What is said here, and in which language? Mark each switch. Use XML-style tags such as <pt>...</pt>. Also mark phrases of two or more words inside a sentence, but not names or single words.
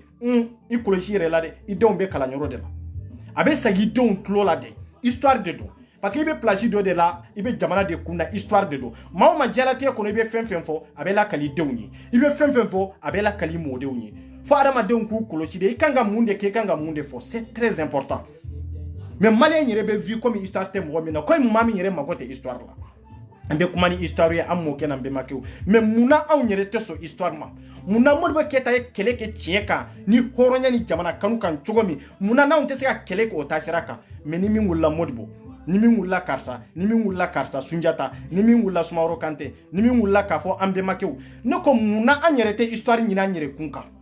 <bm>i kɔlɔsi yɛrɛ la dɛ i denw bɛ kalanyɔrɔ de la a bɛ sagi i denw tulo la dɛ histoire de don</bm> <fr>parce que</fr> <bm>i bɛ place dɔ de la i bɛ jamana de kun na histoire de don maa o maa diɲɛlatigɛ kɔnɔ i bɛ fɛn fɛn fɔ a bɛ lakali i denw ye i bɛ fɛn fɛn fɔ a bɛ lakali i mɔdenw ye fo adamadenw k'u kɔlɔsi de i kan ka mun de kɛ i kan ka mun de fɔ</bm> <fr>c'est très important</fr> <bm>mais maliyɛn yɛrɛ bɛ</bm> <fr>vie comme histoire</fr> <bm>tɛ mɔgɔ min na komi maa min yɛrɛ mago tɛ histoire la an bɛ kuma ni histoire ye an mɔkɛ n'an bɛnbakɛw mais munna anw yɛrɛ tɛ sɔn histoire ma munna Modibo Keyita ye kɛlɛ kɛ tiɲɛ kan ni hɔrɔnya ni jamana kanu kan cogo min munna n'anw tɛ se ka kɛlɛ kɛ o taasira kan mais ni min wulila Modibo ni min wulila karisa ni min wulila karisa Sunjata ni min wulila Sumaworo Kante ni min wulila k'a fɔ an bɛnbakɛw ne ko munna an yɛrɛ tɛ histoire ɲini an yɛrɛ kun kan</bm>